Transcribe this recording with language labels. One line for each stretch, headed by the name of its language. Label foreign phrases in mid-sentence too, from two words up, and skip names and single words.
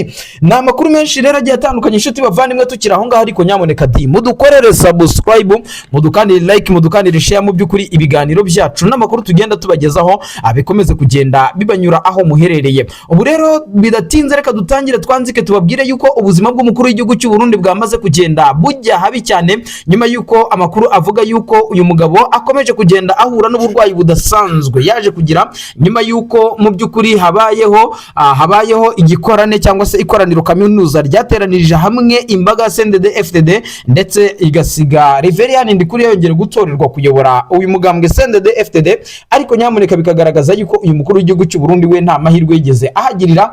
Kinyarwanda: Ni amakuru menshi rero agiye atandukanye inshuti bavandimwe tukiri aho ngaho, ariko nyamuneka mudukorere subscribe, mudukandire like, mudukandire share, mu by'ukuri ibiganiro byacu n'amakuru tugenda tubagezaho abikomeze kugenda bibanyura aho muherereye. Ubu rero bidatinze reka dutangire twanzike tubabwire yuko ubuzima bw'umukuru w'igihugu cy'u Burundi bwamaze kugenda bujya habi cyane, nyuma yuko amakuru avuga yuko uyu mugabo akomeje kugenda ahura n'uburwayi budasanzwe yaje kugira, nyuma yuko mu by'ukuri habayeho igikorane cyangwa se ikoraniro kaminuza ryateranirije hamwe imbaga ya CNDD-FDD ndetse igasiga Reverien Ndikuri yongera gutorerwa kuyobora uyu mugambwe CNDD-FDD, ariko nyamuneka bikagaragaza yuko uyu mukuru w'igihugu cy'u Burundi we nta mahirwe yigeze ahagirira.